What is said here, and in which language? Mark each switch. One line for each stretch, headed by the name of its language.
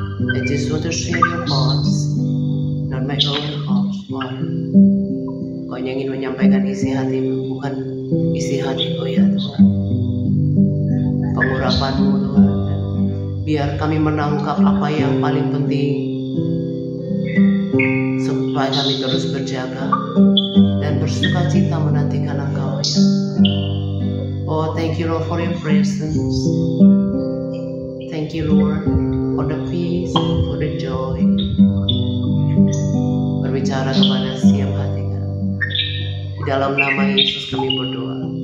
English: I just want to share your hearts, not my own hearts, Lord.
Indonesian: Engkau yang ingin menyampaikan isi hatimu, bukan isi hatiku ya Tuhan. Pengurapanmu Tuhan. Biar kami menangkap apa yang paling penting, supaya kami terus berjaga dan bersuka cita menantikan Engkau ya.
English: Oh, thank you Lord for your presence. Thank you Lord for the peace, for the joy.
Indonesian: Berbicara kepada setiap hati kami. Di dalam nama Yesus kami berdoa.